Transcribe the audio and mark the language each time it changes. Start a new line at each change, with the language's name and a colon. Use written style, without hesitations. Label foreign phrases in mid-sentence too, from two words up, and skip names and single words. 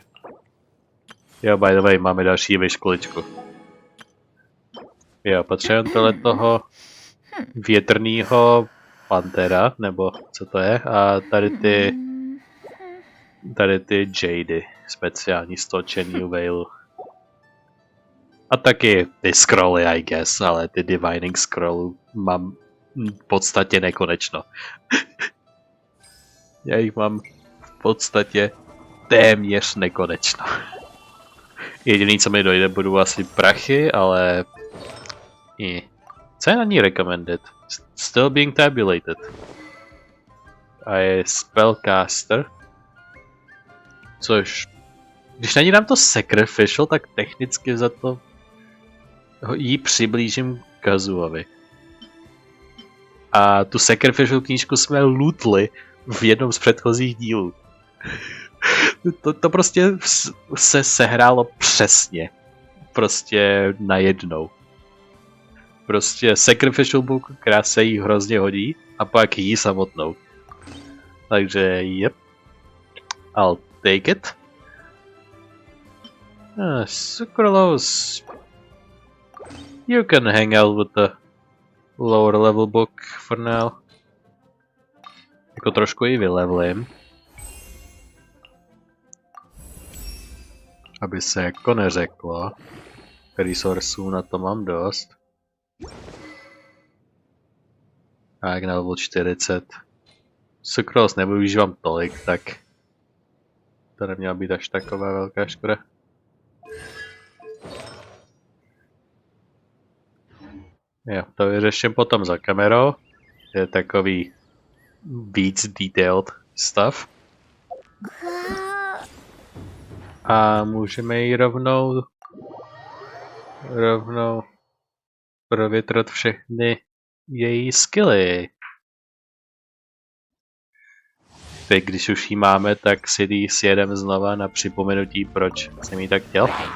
English: Jo, by the way,
Czech: máme další vyškoličku. Jo, potřebujeme toho větrného pantera, nebo co to je, a tady ty jady, speciální stočený vejlu. A taky ty scrolly,
English: I guess,
Czech: ale ty divining scrollů mám v podstatě nekonečno. Já jich mám v podstatě téměř nekonečno. Jediný, co mi dojde, budou asi prachy, ale... Co je na ní recommended?
English: Still being tabulated.
Czech: A je spellcaster. Což... Když na ní dám to sacrificial, tak technicky za to jí přiblížím Kazuovi. A tu sacrificial knížku jsme lootli v jednom z předchozích dílů. To prostě se sehrálo přesně. Prostě najednou. Prostě
English: sacrificial book,
Czech: která se jí hrozně hodí, a pak jí samotnou.
English: Takže yep. I'll take it. Sucralose. You can hang out with the lower level book for now.
Czech: Jako trošku ji vylevlím. Aby se jako neřeklo. Resourceů na to mám dost. Tak na level 40. Sucralose nevyužívám tolik, tak to neměla být až taková velká škoda. Jo, to vyřeším potom za kamerou. Je takový víc
English: detailed stuff.
Czech: A můžeme ji rovnou provětrat všechny její skilly. Teď, když už ji máme, tak si ji sjedem znova na připomenutí, proč jsem ji tak chtěl.